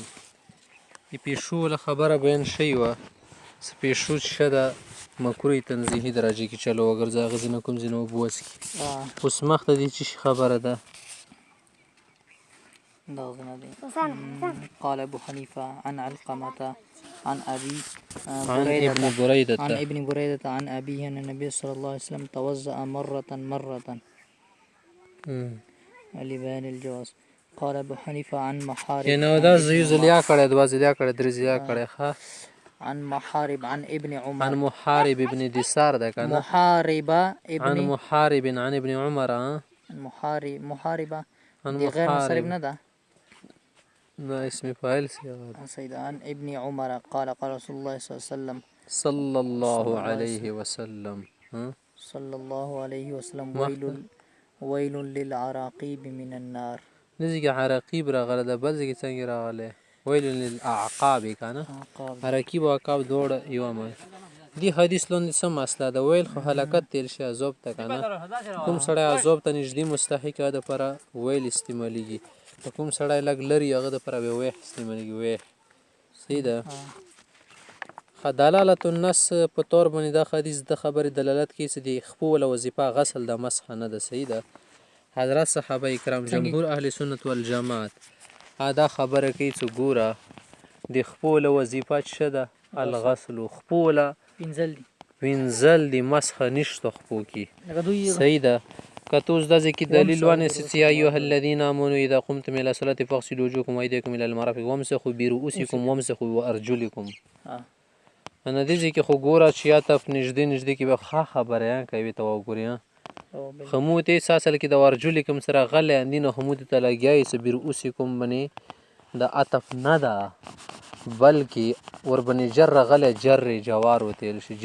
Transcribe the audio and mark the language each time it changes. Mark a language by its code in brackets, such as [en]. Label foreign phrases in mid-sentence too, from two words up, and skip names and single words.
[ps] د پیشو له خبره بیان شوې وه چې پیشو څه ده [ar] مکروه تنزیهي [ps] درجې کې چلو وګرځي هغه ځینې کوم ځینې اوبه وڅښي. اوس مخته دې څه خبره ده؟ [ar] قال أبو حنيفة عن علقمة عن ابن بريدة عن أبيه أن النبي صلى الله عليه وسلم توضأ مرة لبيان الجواز. قال أبو حنيفة عن محارب [ps] یعنی دا یو ځل یا کړی دوه ځل یا کړی درې ځل یا کړی. ښه [ar] عن محارب عن ابن عمر عن محارب ابن دثار [ps] ده که نه؟ [ar] محاربة عن محارب عن ابن عمر. محاربة عن [ps] دي [ar] غير منصرف [ps] نه ده؟ نه [ar] اسم فاعل سيد. عن ابن عمر قال قال رسول الله صلى الله عليه وسلم صلى الله عليه وسلم صلى الله عليه وسلم ويل للعراقيب من النار. [ps] دې کې عراقیب راغلی ده، بل ځای کې څنګه راغلی؟ [ar] ویل للأعقاب [ps] که نه؟ عراقیب او عقاب دواړه یوه معنی. دې حدیث لاندې څه مسله ده؟ ویل خو هلاکت تیر شي عذاب ته که نه؟ کوم سړی عذاب ته نږدې مستحق هغه دپاره ویل استعمالیږي، که کوم سړی لږ لرې هغه دپاره بیا ویح استعمالیږي. ویح صحیح ده. [ar] دلالة النص [ps] په طور باندې دا حدیث د خبرې دلالت کوي چې د خپو ولا وظیفه غسل د مسح نه ده. صحیح ده. حضرت صحابه کرام جمهور [ar] اهل سنت والجماعت [ps] دا خبره کوي چې ګوره د خپو ولا وظیفه څه ده؟ [ar] الغسل. [ps] خپو ولا وینځل د مسح نشته خپو کې. صحیح ده. که ته اوس داسې کې دلیل ونیسې چې [ar] یا ایها الذین آمنوا اذا قمتم الى الصلاة فاغسلوا وجوهکم وایدیکم الى المرافق وامسحوا برؤوسکم وامسحوا بارجلکم. [ps] نه دې ځای کې خو ګوره چې یا ته نږدې کې به ښه خبره کوي ته وګورې. خمود ته اصل کې د ورجلکم سره غلی اندي نو خمود ته لګیایي چې برؤوسکم باندې د عطف نه ده بلکې ور باندې جر غلی جر جوار وتیل شي.